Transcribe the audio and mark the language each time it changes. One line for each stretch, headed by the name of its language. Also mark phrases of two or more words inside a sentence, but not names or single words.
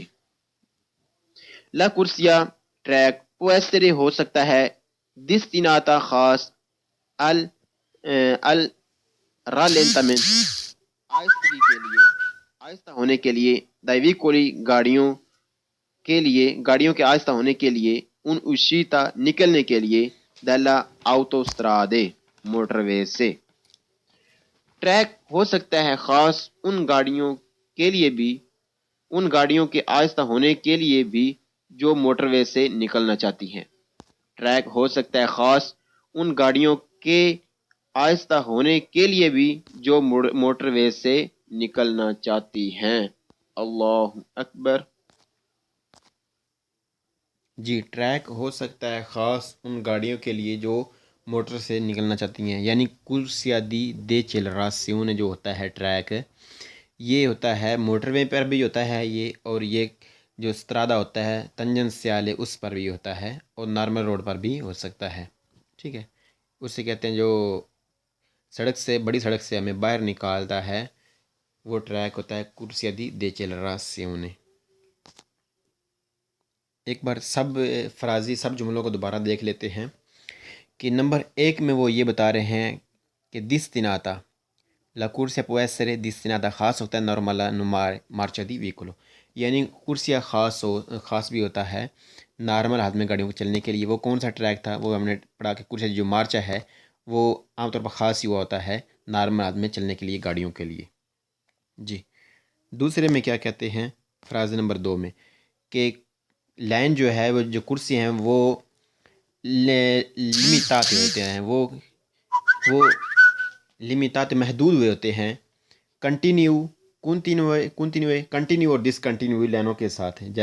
Italian: la corsia
Urdu: ٹریک
Italian: può essere
Urdu: ہو سکتا ہے destinata خاص
Italian: al rallentamento
Urdu: آہستگی کے لیے، آہستہ ہونے کے لیے،
Italian: dai veicoli
Urdu: گاڑیوں کے آہستہ ہونے کے لیے،
Italian: in uscita
Urdu: نکلنے کے لیے
Italian: della autostrade
Urdu: موٹر وے سے۔ ٹریک ہو سکتا ہے خاص ان گاڑیوں کے لیے بھی، ان گاڑیوں کے آہستہ ہونے کے لیے بھی جو موٹر وے سے نکلنا چاہتی ہیں۔ ٹریک ہو سکتا ہے خاص ان گاڑیوں کے آہستہ ہونے کے لیے بھی جو موٹر وے سے نکلنا چاہتی ہیں۔
Arabic: اللہ اکبر۔
Urdu: جی، ٹریک ہو سکتا ہے خاص ان گاڑیوں کے لیے جو موٹر سے نکلنا چاہتی ہیں، یعنی
Italian: corsia di decelerazione
Urdu: جو ہوتا ہے ٹریک، یہ ہوتا ہے موٹر وے پر بھی ہوتا ہے یہ، اور یہ جو استرادہ ہوتا ہے تنجنسیالے اس پر بھی ہوتا ہے، اور نارمل روڈ پر بھی ہو سکتا ہے، ٹھیک ہے۔ اسے کہتے ہیں جو سڑک سے، بڑی سڑک سے ہمیں باہر نکالتا ہے، وہ ٹریک ہوتا ہے
Italian: corsia di decelerazione۔
Urdu: ایک بار سب فرازی سب جملوں کو دوبارہ دیکھ لیتے ہیں کہ نمبر 1 میں وہ یہ بتا رہے ہیں کہ
Italian: destinata la corsia può essere destinata
Urdu: خاص ہوتا ہے
Italian: normale marcia di veicolo،
Urdu: یعنی کرسیا خاص بھی ہوتا ہے نارمل حالت میں گاڑیوں کو چلنے کے لیے۔ وہ کون سا ٹریک تھا؟ وہ ہم نے پڑھا کہ کرسیا جو مارچا ہے وہ عام طور پر خاص ہی ہوا ہوتا ہے نارمل حالت میں چلنے کے لیے گاڑیوں کے لیے۔ جی، دوسرے میں کیا کہتے ہیں فراز نمبر 2 میں کہ لائن جو ہے وہ جو کرسی ہیں وہ لمیٹات ہوتے ہیں، وہ لمیٹات محدود ہوئے ہوتے ہیں کنٹینیو اور ڈسکنٹینیو لائنوں کے ساتھ ہیں۔